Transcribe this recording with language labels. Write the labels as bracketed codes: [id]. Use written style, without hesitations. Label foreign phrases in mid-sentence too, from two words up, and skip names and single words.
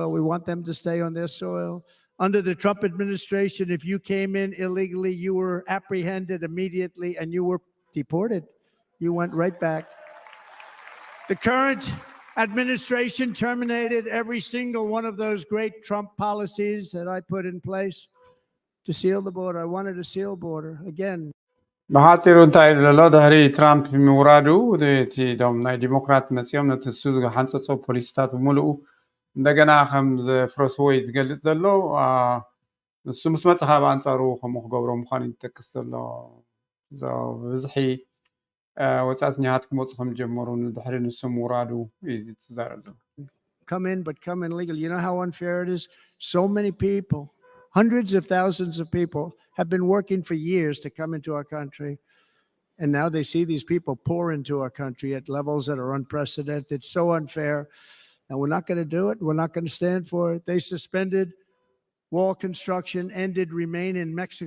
[en] We want them to stay on their soil. Under the Trump administration, if you came in illegally, you were apprehended immediately and you were deported. You went right back. The current administration terminated every single one of those great Trump policies that I put in place to seal the border. I wanted a sealed border. Again, [ti] ብሓፂሩ እንታይ ዘሎ ድሕሪ ትራምፕ ምውራዱ እቲ ዶም ናይ ዲሞክራት መፂኦም ነቲ እሱ ዝሓንፀፆ ፖሊሲታት ብምሉኡ እንደገና ከም ዘፍረስዎ እዩ ዝገልፅ ዘሎ ንሱ ምስ መፅኻ ብኣንፃሩ ከምኡ ክገብሮ ምዃኑ ይጠቅስ ዘሎ ብብዝሒ ወፃእተኛታት ክመፁ ከም ጀመሩ ድሕሪ ንሱ ምውራዱ እዩ ዝዛረብ ዘሎ [en] come in, but come in legal. You know how unfair it is? So many people, hundreds of thousands of people have been working for years to come into our country. And now they see these people pour into our country at levels that are unprecedented. It's so unfair. And we're not going to do it. We're not going to stand for it. They suspended wall construction, ended remain in Mexico.